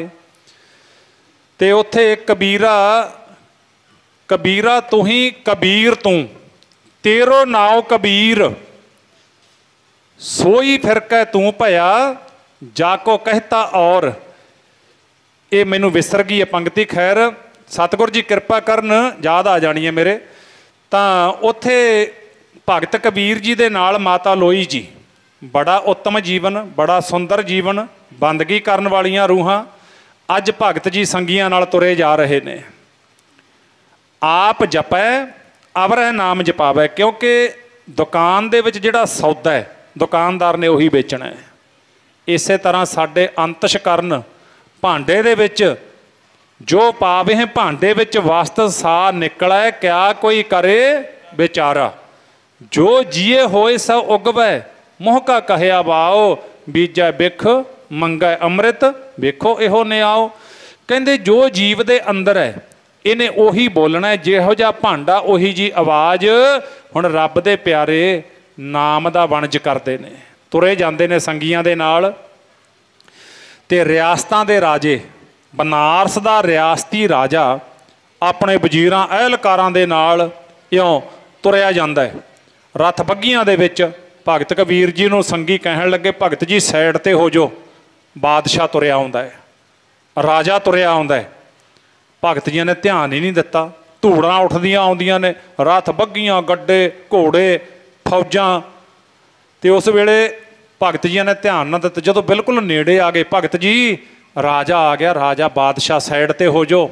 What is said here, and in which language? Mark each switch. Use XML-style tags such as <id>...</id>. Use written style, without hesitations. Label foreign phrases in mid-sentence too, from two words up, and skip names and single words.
<pa>ਤੇ ਉੱਥੇ ਕਬੀਰਾ ਕਬੀਰਾ ਤੂ ਹੀ ਕਬੀਰ ਤੂ, ਤੇਰੋ ਨਾਵ ਕਬੀਰ, ਸੋਈ ਫਿਰ ਕੈ ਤੂ ਭਇਆ, ਜਾਕੋ ਕਹਤਾ ਔਰ। ਯੇ ਮੈਨੂ ਵਿਸਰ ਗਈ ਹੈ ਪੰਕਤੀ, ਖੈਰ ਸਤਗੁਰ ਜੀ ਕ੍ਰਿਪਾ ਕਰਨ ਯਾਦ ਆ ਜਾਨੀ ਹੈ ਮੇਰੇ। ਤਾਂ ਉੱਥੇ ਭਗਤ ਕਬੀਰ ਜੀ ਦੇ ਨਾਲ ਮਾਤਾ ਲੋਈ ਜੀ, ਬੜਾ ਉੱਤਮ ਜੀਵਨ, ਬੜਾ ਸੁੰਦਰ ਜੀਵਨ, ਬੰਦਗੀ ਕਰਨ ਵਾਲੀਆਂ ਰੂਹਾਂ ਅੱਜ ਭਗਤ ਜੀ ਸੰਗੀਆਂ ਨਾਲ ਤੁਰੇ ਜਾ ਰਹੇ ਨੇ। ਆਪ ਜਪੈ ਅਵਰਹ ਨਾਮ ਜਪਾਵੈ, ਕਿਉਂਕਿ ਦੁਕਾਨ ਦੇ ਵਿਚ ਜਿਹੜਾ ਸੌਦਾ ਹੈ ਦੁਕਾਨਦਾਰ ਨੇ ਉਹੀ ਵੇਚਣਾ ਹੈ। ਇਸ ਤਰ੍ਹਾਂ ਸਾਡੇ ਅੰਤਸ਼ ਕਰਨ ਭਾਂਡੇ ਦੇ ਵਿਚ ਜੋ ਪਾਵੇ ਹੈਂ, ਭਾਂਡੇ ਵਿਚ ਵਸਤ ਸਾ ਨਿਕਲੈ, ਕਿਆ ਕੋਈ ਕਰੇ ਬੇਚਾਰਾ, ਜੋ ਜੀਏ ਹੋਏ ਸੋ ਉਗਵੈ, ਮੂੰਹ ਕਾ ਕਹਿਆ ਵਾਓ, ਬੀਜੈ ਬਿਖ ਮੰਗੈ ਅੰਮ੍ਰਿਤ, ਵੇਖੋ ਇਹੋ ਨੇ ਆਓ। ਕਹਿੰਦੇ ਜੋ ਜੀਵ ਦੇ ਅੰਦਰ ਹੈ ਇਨ੍ਹੇਂ ਉਹੀ ਬੋਲਣਾ ਹੈ, ਜਿਹੋ ਜਿਹਾ ਭਾਂਡਾ ਉਹੀ ਜੀ ਆਵਾਜ਼। ਹੁਣ ਰੱਬ ਦੇ ਪਿਆਰੇ ਨਾਮ ਦਾ ਵਣਜ ਕਰਦੇ ਨੇ, ਤੁਰੇ ਜਾਂਦੇ ਨੇ ਸੰਗੀਆਂ ਦੇ ਨਾਲ। ਤੇ ਰਿਆਸਤਾਂ ਦੇ ਰਾਜੇ, ਬਨਾਰਸ ਦਾ ਰਿਆਸਤੀ ਰਾਜਾ ਅਪਨੇ ਵਜ਼ੀਰਾਂ ਅਹਿਲਕਾਰਾਂ ਦੇ ਨਾਲ ਇਉਂ ਤੁਰਿਆ ਜਾਂਦਾ ਹੈ ਰੱਥ ਬੱਘੀਆਂ ਦੇ ਵਿਚ। ਭਗਤ ਕਬੀਰ ਜੀ ਨੂੰ ਸੰਗੀ ਕਹਿਣ ਲੱਗੇ, ਭਗਤ ਜੀ ਸਾਈਡ ਤੇ ਹੋ ਜੋ, ਬਾਦਸ਼ਾਹ ਤੁਰਿਆ ਆਉਂਦਾ ਹੈ, ਰਾਜਾ ਤੁਰਿਆ ਆਉਂਦਾ ਹੈ। ਭਗਤ ਜੀਆਂ ਨੇ ਧਿਆਨ ਹੀ ਨਹੀਂ ਦਿੱਤਾ। ਧੂੜਾਂ ਉੱਠਦੀਆਂ ਆਉਂਦੀਆਂ ਨੇ, ਰੱਥ ਬੱਗੀਆਂ, ਗੱਡੇ ਘੋੜੇ, ਫੌਜਾਂ, ਤੇ ਉਸ ਵੇਲੇ ਭਗਤ ਜੀਆਂ ਨੇ ਧਿਆਨ ਨਾ ਦਿੱਤਾ। ਜਦੋਂ ਬਿਲਕੁਲ ਨੇੜੇ ਆ ਗਏ, ਭਗਤ ਜੀ ਰਾਜਾ ਆ ਗਿਆ, ਰਾਜਾ ਬਾਦਸ਼ਾਹ ਸਾਈਡ ਤੇ ਹੋ ਜਾਓ।</pa>